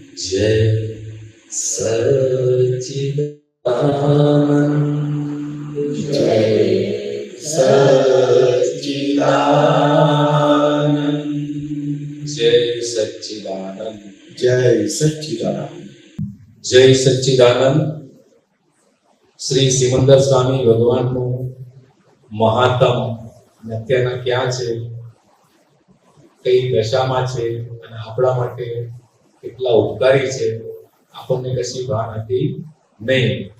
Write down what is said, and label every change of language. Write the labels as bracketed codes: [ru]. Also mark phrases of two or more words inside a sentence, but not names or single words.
[gu] જય સચ્ચિદાનંદ જય સચ્ચિદાનંદ જય સચ્ચિદાનંદ જય સચ્ચિદાનંદ જય સચ્ચિદાનંદ શ્રી સિમંદર સ્વામી ભગવાનનું મહાત્મ અત્યારના ક્યાં છે, કઈ દશામાં છે અને આપણા માટે કેટલા ઉપકારી છે આપણને કશી ભાન હતી નહીં.